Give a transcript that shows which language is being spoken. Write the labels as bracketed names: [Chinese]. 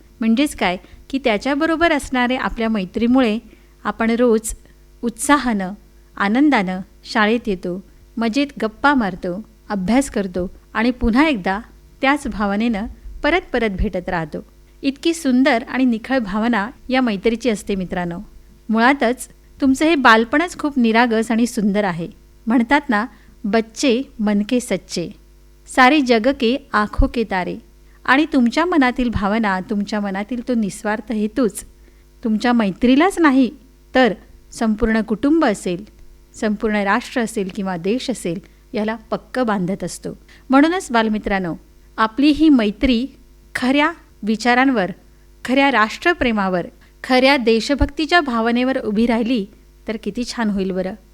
[Marathi] म्हणजेच काय की त्याच्याबरोबर असणारे आपल्या मैत्रीमुळे आपण रोज उत्साहानं आनंदानं शाळेत येतो, मजेत गप्पा मारतो, अभ्यास करतो आणि पुन्हा एकदा त्याच भावनेनं परत परत भेटत राहतो. इतकी सुंदर आणि निखळ भावना या मैत्रीची असते मित्रांनो. मुळातच तुमचं हे बालपणच खूप निरागस आणि सुंदर आहे. [Hindi] म्हणतात ना, बच्चे मन के सच्चे, सारे जग के आँखों के तारे. [Marathi] आणि तुमच्या मनातील भावना, तुमच्या मनातील तो निस्वार्थ हेतूच तुमच्या मैत्रीलाच नाही तर संपूर्ण कुटुंब असेल, संपूर्ण राष्ट्र असेल किंवा देश असेल याला पक्क बांधत असतो. म्हणूनच बालमित्रांनो, आपली ही मैत्री खऱ्या विचारांवर, खऱ्या राष्ट्रप्रेमावर, खऱ्या देशभक्तीच्या भावनेवर उभी राहिली तर किती छान होईल बरं.